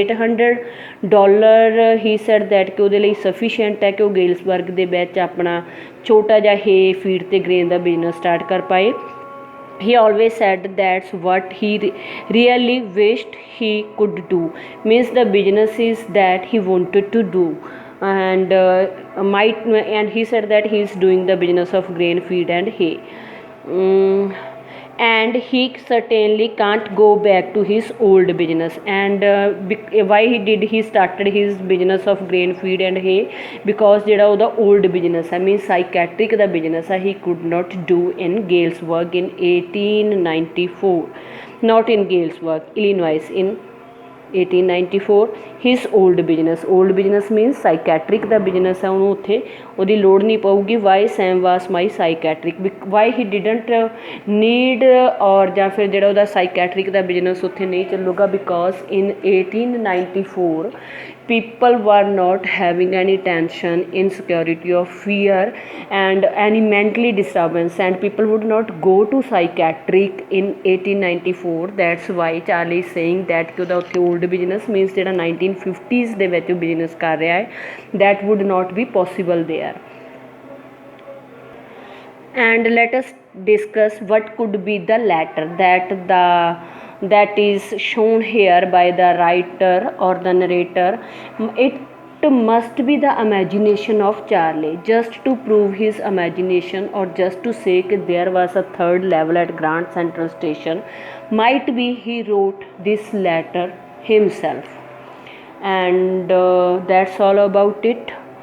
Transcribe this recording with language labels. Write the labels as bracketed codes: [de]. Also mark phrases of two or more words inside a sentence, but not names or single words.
[en] $800 he said that [pa] ਕਿ ਉਹਦੇ ਲਈ ਸਫੀਸ਼ੀਐਂਟ ਹੈ ਕਿ ਉਹ ਗੇਲਸਬਰਗ ਦੇ ਵਿੱਚ ਆਪਣਾ ਛੋਟਾ ਜਿਹਾ ਹੈ ਫੀਡ ਅਤੇ ਗ੍ਰੇਨ ਦਾ ਬਿਜ਼ਨਸ ਸਟਾਰਟ ਕਰ ਪਾਏ [en] he always said that's what he really wished he could do means the business is that he wanted to do and and he said that he is doing the business of grain feed and hay and he certainly can't go back to his old business and why he started his business of grain feed and hay because [pa] ਜਿਹੜਾ ਉਹਦਾ [en] old business ਹੈ means psychiatric ਦਾ business ਹੈ he could not do in Galesburg in 1894 not in Galesburg Illinois in 1894 his old business means psychiatric ਦਾ business ਹੈ [pa] ਉਹਨੂੰ ਉੱਥੇ ਉਹਦੀ ਲੋੜ ਨਹੀਂ ਪਊਗੀ [en] why Sam was my psychiatric why he didn't need [pa] ਔਰ ਜਾਂ ਫਿਰ ਜਿਹੜਾ ਉਹਦਾ psychiatric ਦਾ business ਉੱਥੇ ਨਹੀਂ ਚੱਲੂਗਾ [en] because in 1894 people were not having any tension insecurity or fear and any mentally disturbance and people would not go to psychiatric in 1894 that's why Charlie is saying that [pa] ਕਿ ਉਹਦਾ ਉੱਥੇ [en] old business means [pa] ਜਿਹੜਾ 1950s ਦੇ ਵਿੱਚ ਉਹ ਬਿਜ਼ਨਸ ਕਰ ਰਿਹਾ ਹੈ [en] that would not be possible there and let us discuss what could be the letter that is shown here by the writer or the narrator it must be the imagination of Charlie just to prove his imagination or just to say that there was a third level at Grand Central Station might be he wrote this letter himself and that's all about it.